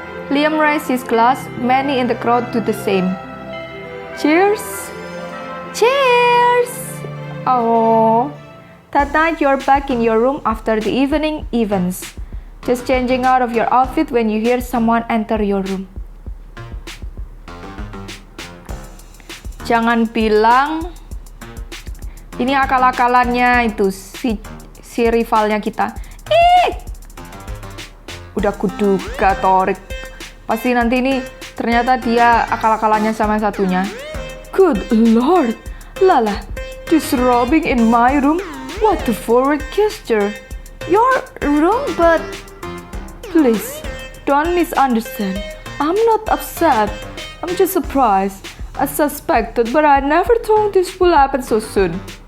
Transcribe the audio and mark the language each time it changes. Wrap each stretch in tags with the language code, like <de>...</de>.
<en>Liam raised his glass, many in the crowd do the same. Cheers! Cheers! Oh, that night you're back in your room after the evening events, just changing out of your outfit when you hear someone enter your room.</en> <id>Jangan bilang ini akal-akalannya itu si rivalnya kita. Udah kuduga Torik. Pasti nanti ini ternyata dia akal-akalannya sama yang satunya.</id> <en>Good lord, Lala, disrobing in my room? What a forward gesture. Your room, but please, don't misunderstand. I'm not upset. I'm just surprised. I suspected, but I never thought this will happen so soon.</en>